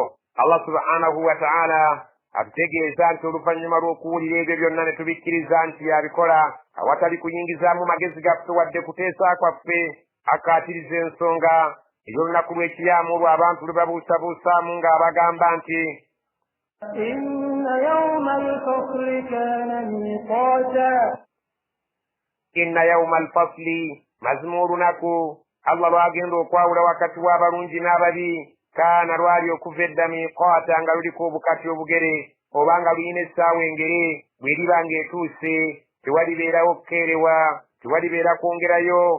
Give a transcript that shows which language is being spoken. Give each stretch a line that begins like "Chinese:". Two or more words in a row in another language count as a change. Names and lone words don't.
Arabic: الله سبحانه وتعالى
Ganda: atutegeeza nti oluvannyuma lw'okuwulira ebyo byonna ne tubikkiriza nti yabikola awatali kuyingizaamu magezi gaffe wadde kuteesa kwaffe akkaatiriza ensonga ey'olunaku lw'ekiyama olwo abantu lwe babuusabuusaamu ng'abagamba nti
Arabic: إن يوم الفصل كان ميقاتا إن يوم الفصل
Ganda: mazima olunaku Allah lwagenda okwawula wakati w'abalungi n'ababi kaana lwali okuva edda miqata nga luliko obukati obugere oba nga lulina essaawa engere bw'eriba ng'etuuse tewalibeerawo kukeerewa tewalibeera kwongerayo.